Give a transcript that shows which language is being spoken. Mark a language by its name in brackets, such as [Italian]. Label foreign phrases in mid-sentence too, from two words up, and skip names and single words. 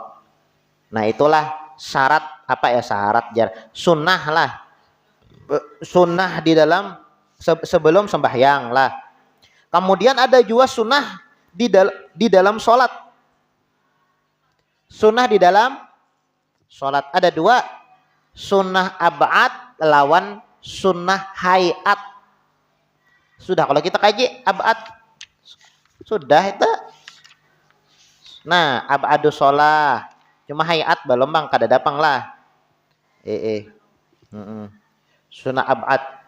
[Banjar] Nah, itulah syarat apa ya syarat jar. [Indonesian] Sunnah lah. Sunnah di dalam sebelum sembahyang lah. Kemudian ada juga sunnah di dalam sholat. Sunnah di dalam sholat ada 2, [Banjar] sunnah ab'ad lawan sunnah hayat. [Indonesian] Sudah kalau kita kaji ab'ad sudah itu. [Arabic] Nah, ab'adu sholah. [Banjar] Cuma hayat belum bang kada dapang lah. [Indonesian] Sunnah ab'ad.